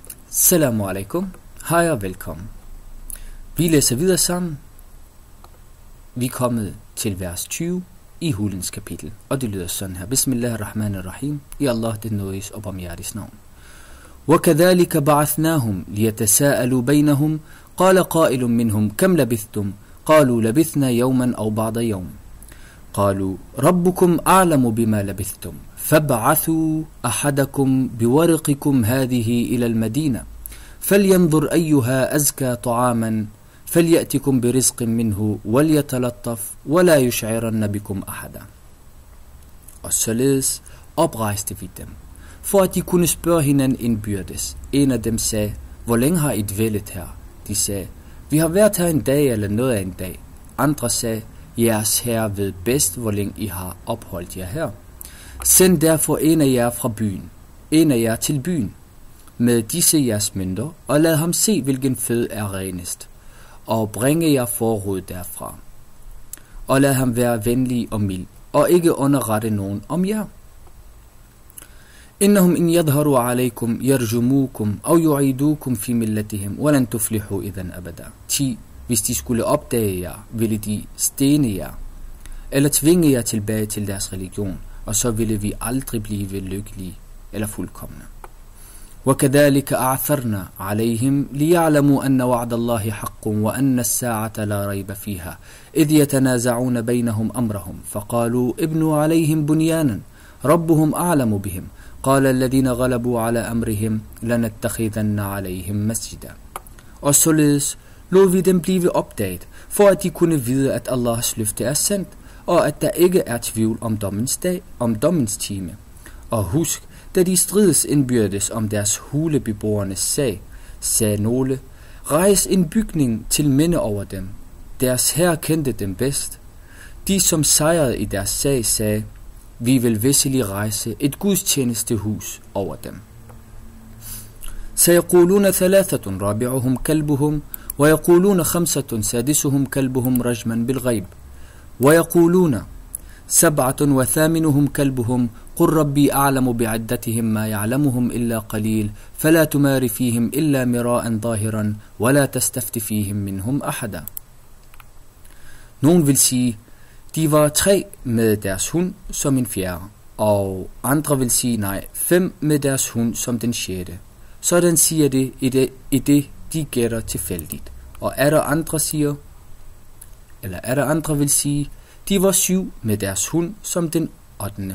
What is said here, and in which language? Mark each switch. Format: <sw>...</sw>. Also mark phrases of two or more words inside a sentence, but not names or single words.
<ar>السلام عليكم.</ar> <da>Hej og velkommen. Vi læser videre sammen. Vi er kommet til vers 20 i hulens kapitel, og det lyder sådan her. Bismillahirrahmanirrahim. I Allah den nådes og barmhjertiges navn.</da> <ar>وَكَذَلِكَ بَعَثْنَاهُمْ لِيَتَسَاءَلُوا بَيْنَهُمْ قَالَ قَائِلٌ مِّنْهُمْ كَمْ لَبِثْتُمْ قَالُوا لَبِثْنَا يَوْمًا أَوْ بَعْضَ يَوْمٍ قالوا ربكم أعلم بما لبثتم فابعثوا أحدكم بورقكم هذه إلى المدينة فلينظر أيها أزكى طعاما فليأتكم برزق منه وليتلطف ولا يشعرن بكم أحدا.</ar> <da>Og således oprejste vi dem, for at de kunne spørge hinanden indbyrdes. En af dem sagde, hvor længe har I dvælet her? De sagde, vi har været her en dag eller noget af en dag. Andre sagde, jeres herre ved bedst, hvor længe I har opholdt jer her. Send derfor en af jer fra byen, en af jer til byen, med disse jeres mønter, og lad ham se, hvilken føde er renest, og bringe jer forråd derfra. Og lad ham være venlig og mild, og ikke underrette nogen om jer.</da> <ar>إنهم إن يظهروا عليكم يرجموكم أو يعيدوكم في ملتهم ولن تفلحوا إذن أبدا.</ar> <da>Hvis de skulle opdage jer, ville de stene jer, eller tvinge jer tilbage til deres religion, og så ville vi aldrig blive lykkelige eller fuldkomne.</da> <ar>وَكَذَلِكَ أَعْثَرْنَا عَلَيْهِمْ لِيَعْلَمُوا أَنَّ وَعْدَ اللَّهِ حَقٌّ وَأَنَّ السَّاعَةَ لَا رَيْبَ فِيهَا إِذْ يَتَنَازَعُونَ بَيْنَهُمْ أَمْرَهُمْ فَقَالُوا ابْنُوا عَلَيْهِمْ بُنْيَانًا رَبُّهُمْ أَعْلَمُ بِهِمْ قَالَ الَّذِينَ غَلَبُوا عَلَى أَمْرِهِمْ لَنَتَّخِذَنَّ عَلَيْهِمْ مَسْجِدًا.</ar> <da>Og således lod vi dem blive opdaget, for at de kunne vide, at Allahs løfte er sandt, og at der ikke er tvivl om dommens dag, om dommens time. Og husk, da de strides indbyrdes om deres hulebeboernes sag, sagde nogle, rejs en bygning til minde over dem. Deres herre kendte dem bedst. De, som sejrede i deres sag, sagde, vi vil visselig rejse et gudstjenestehus over dem.</da> <ar>سيقولون ثلاثة رابعهم كلبهم ويقولون خمسة سادسهم كلبهم رجما بالغيب ويقولون 7 وثامنهم كلبهم قل ربي أعلم بعدتهم ما يعلمهم إلا قليل فلا تمار فيهم إلا مراء ظاهرا ولا تستفت فيهم منهم أحدا.</ar> <da>Nogen vil sige, de var 3 med deres hund som en fjerde, og andre vil sige, nej, 5 med deres hund som den 6. Sådan siger det i det de gætter tilfældigt. Og er der andre vil sige, de var 7 med deres hund som den 8.</da>